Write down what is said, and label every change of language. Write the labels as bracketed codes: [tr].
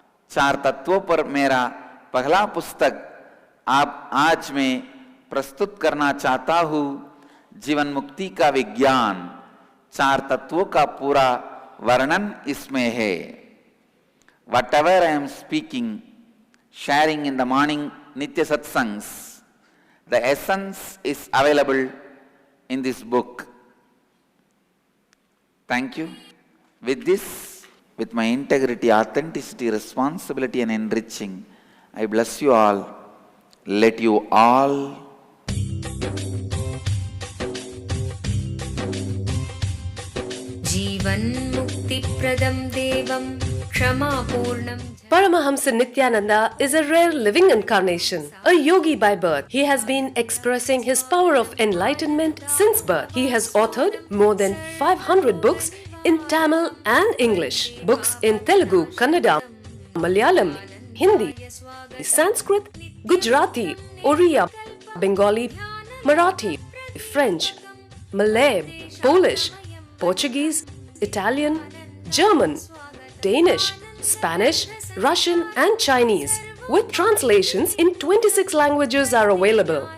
[hi] 4 तत्वों पर मेरा पहला पुस्तक आप आज मैं प्रस्तुत करना चाहता हूँ, जीवन मुक्ति का विज्ञान। 4 तत्वों का पूरा वर्णन इसमें है। [en] Whatever I am speaking, sharing in the morning Nitya Satsangs, the essence is available in this book. Thank you. With this, with my integrity, authenticity, responsibility and enriching, I bless you all. Let you all [sa] जीवन मुक्ति प्रदम देवम क्षमापूर्णम। [en] Paramahamsa Nityananda is a rare living incarnation, a yogi by birth. He has been expressing his power of enlightenment since birth. He has authored more than 500 books in Tamil and English, books in Telugu, Kannada, Malayalam, Hindi, Sanskrit, Gujarati, Oriya, Bengali, Marathi, French, Malay, Polish, Portuguese, Italian, German, Danish, Spanish, Russian and Chinese, with translations in 26 languages are available.